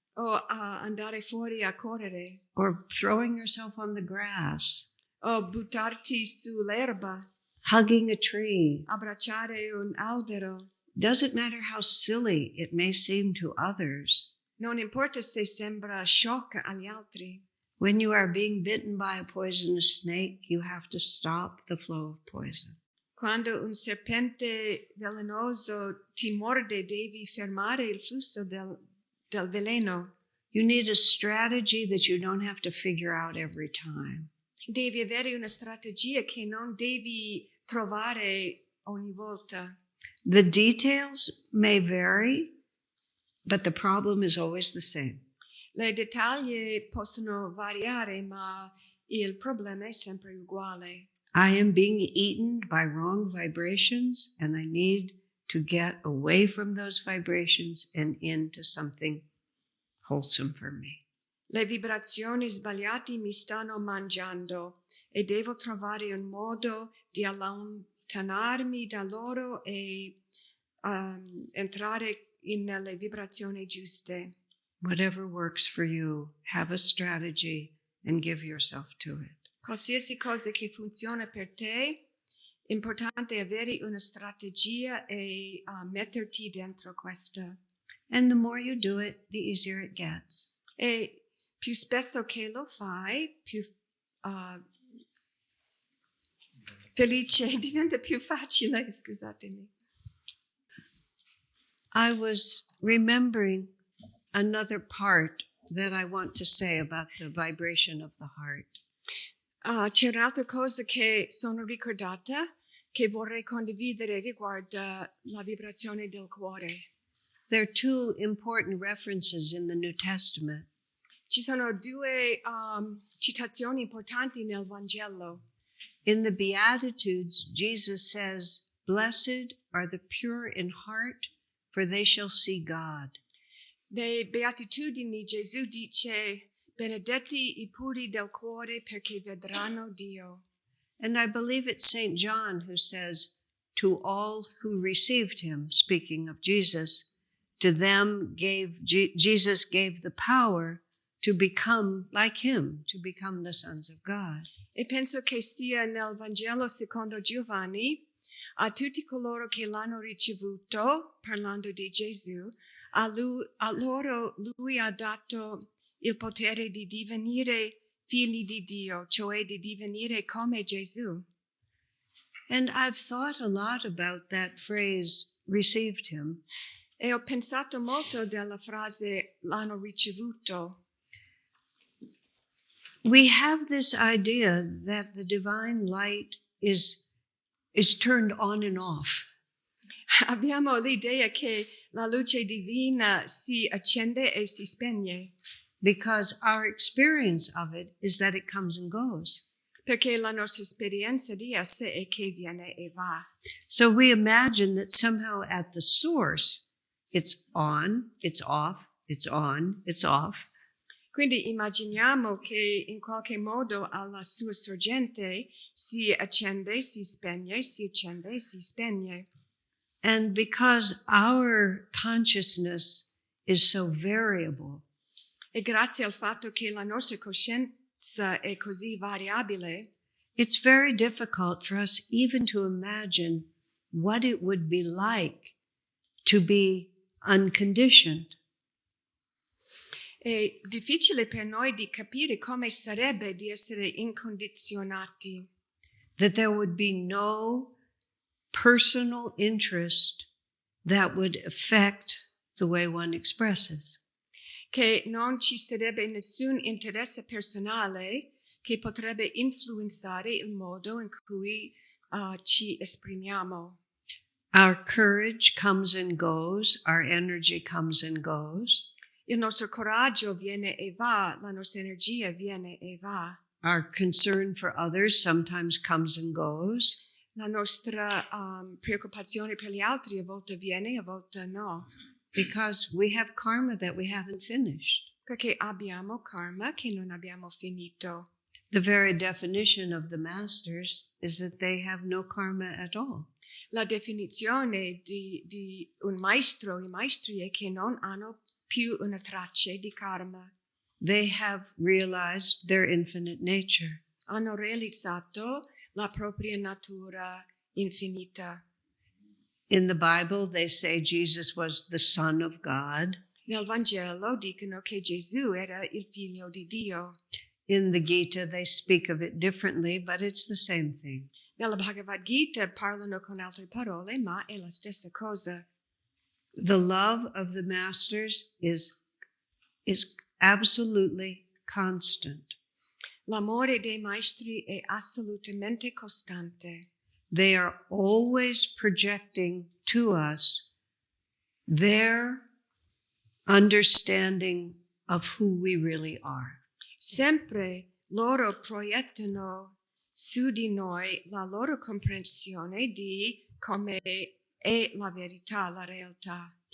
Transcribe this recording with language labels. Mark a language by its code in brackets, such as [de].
[it] o a andare fuori a correre [en] or throwing yourself on the grass, [it] o buttarti sull'erba, [en] hugging a tree. [it] abbracciare un albero. [en] Doesn't matter how silly it may seem to others. [it] Non importa se sembra sciocca agli altri. [en] When you are being bitten by a poisonous snake, you have to stop the flow of poison. [it] Quando un serpente velenoso ti morde, devi fermare il flusso del veleno. [en] You need a strategy that you don't have to figure out every time. [it] Devi avere una strategia che non devi trovare ogni volta. [en] The details may vary, but the problem is always the same. [it] Le dettagli possono variare, ma il problema è sempre uguale. [en] I am being eaten by wrong vibrations, and I need to get away from those vibrations and into something wholesome for me. [it] Le vibrazioni sbagliate mi stanno mangiando e devo trovare un modo di allontanarmi da loro e entrare nelle vibrazioni giuste. [en] Whatever works for you, have a strategy and give yourself to it. [it] Qualsiasi cosa che funziona per te, importante avere una strategia e metterti dentro questa. [en] And the more you do it, the easier it gets. [it] E più spesso che lo fai, più felice, diventa più facile, scusatemi. [en] I was remembering another part that I want to say about the vibration of the heart. [it] C'è un'altra cosa che sono ricordata che vorrei condividere riguardo la vibrazione del cuore. [en] There are two important references in the New Testament. [it] Ci sono due citazioni importanti nel Vangelo. [en] In the Beatitudes, Jesus says, "Blessed are the pure in heart, for they shall see God." [it] Nei Beatitudini Gesù dice: benedetti i puri del cuore perché vedranno Dio. [en] And I believe it's St. John who says, "To all who received him," speaking of Jesus, to them Jesus gave the power to become like him, to become the sons of God. [it] E penso che sia nel Vangelo secondo Giovanni, a tutti coloro che l'hanno ricevuto, parlando di Gesù, a loro lui ha dato il potere di divenire figli di Dio, cioè di divenire come Gesù. [en] And I've thought a lot about that phrase, "received him." [it] E ho pensato molto della frase l'hanno ricevuto. [en] We have this idea that the divine light is turned on and off. [it] Abbiamo l'idea che la luce divina si accende e si spegne, [en] Because our experience of it is that it comes and goes. [it] perché la nostra esperienza di essa è che viene e va. [en] So we imagine that somehow at the source, it's on, it's off, it's on, it's off. [it] Quindi immaginiamo che in qualche modo alla sua sorgente si accende, si spegne, si accende, si spegne. [en] And because our consciousness is so variable, [it] E grazie al fatto che la nostra coscienza è così variabile, [en] it's very difficult for us even to imagine what it would be like to be unconditioned. [it] è difficile per noi di capire come sarebbe di essere incondizionati, [en] That there would be no personal interest that would affect the way one expresses. [it] che non ci sarebbe nessun interesse personale che potrebbe influenzare il modo in cui ci esprimiamo. [en] Our courage comes and goes, our energy comes and goes. [it] Il nostro coraggio viene e va, la nostra energia viene e va. [en] Our concern for others sometimes comes and goes. [it] La nostra preoccupazione per gli altri a volte viene, a volte no. [en] Because we have karma that we haven't finished. [it] Perché abbiamo karma che non abbiamo finito. [en] The very definition of the masters is that they have no karma at all. [it] La definizione di un maestro, i maestri, è che non hanno più una traccia di karma. [en] They have realized their infinite nature. [it] Hanno realizzato la propria natura infinita. [en] In the Bible, they say Jesus was the Son of God. [it] Nel Vangelo dicono che Gesù era il figlio di Dio. [en] In the Gita, they speak of it differently, but it's the same thing. [it] Nella Bhagavad Gita parlano con altre parole, ma è la stessa cosa. [en] The love of the masters is absolutely constant. [it] L'amore dei maestri è assolutamente costante. [en] They are always projecting to us their understanding of who we really are. [it] Sempre loro proiettano su di noi la loro comprensione di come è la verità, la realtà.